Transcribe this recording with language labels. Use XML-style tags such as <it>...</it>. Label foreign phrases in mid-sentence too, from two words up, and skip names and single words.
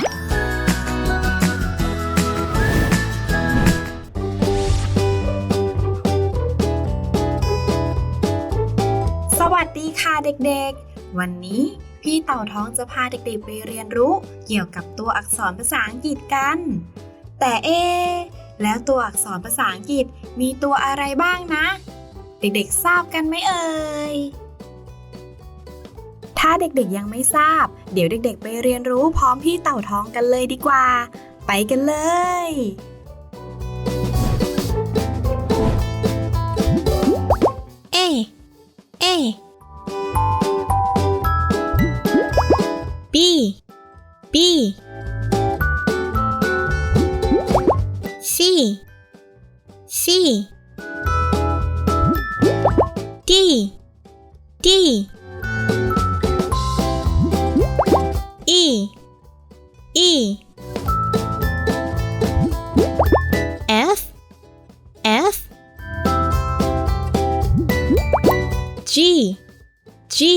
<th>สวัสดีค่ะเด็กๆวันนี้พี่เต่าท้องจะพาเด็กๆไปเรียนรู้เกี่ยวกับตัวอักษรภาษาอังกฤษกันแต่แล้วตัวอักษรภาษาอังกฤษมีตัวอะไรบ้างนะเด็กๆทราบกันไหมเอ่ย ถ้าเด็กๆยังไม่ทราบเดี๋ยวเด็กๆไปเรียนรู้พร้อมพี่เต่าท้องกันเลยดีกว่าไปกันเลย</th> <en>A B B C C D D E E F F G G</en>